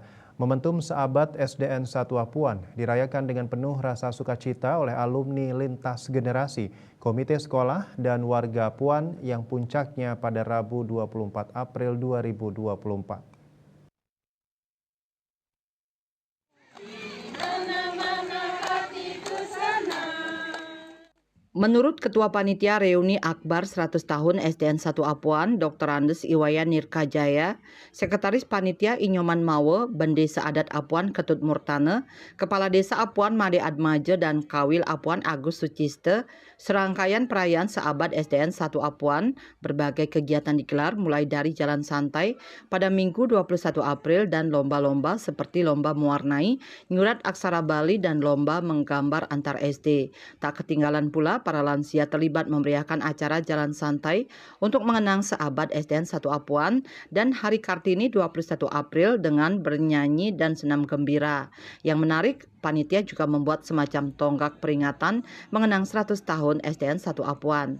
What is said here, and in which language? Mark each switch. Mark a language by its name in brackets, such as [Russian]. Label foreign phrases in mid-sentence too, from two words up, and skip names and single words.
[Indonesian] Momentum Seabad SDN 1 Apuan dirayakan dengan penuh rasa sukacita oleh alumni lintas generasi, komite sekolah, dan warga Apuan yang puncaknya pada Rabu 24 April 2024. Menurut Ketua Panitia Reuni Akbar 100 tahun SDN 1 Apuan, Dr. Andes Iwayan Nirkajaya, Sekretaris Panitia Inyoman Mawe, Bendesa Adat Apuan Ketut Murtane, Kepala Desa Apuan Made Admaje dan Kawil Apuan Agus Suciste, serangkaian perayaan Seabad SDN 1 Apuan, berbagai kegiatan digelar mulai dari jalan santai pada Minggu 21 April dan lomba-lomba seperti lomba mewarnai, nyurat aksara Bali dan lomba menggambar antar SD. Tak ketinggalan pula para lansia terlibat memeriahkan acara jalan santai untuk mengenang Seabad SDN 1 Apuan dan Hari Kartini 21 April dengan bernyanyi dan senam gembira. Yang menarik, panitia juga membuat semacam tonggak peringatan mengenang 100 tahun SDN 1 Apuan.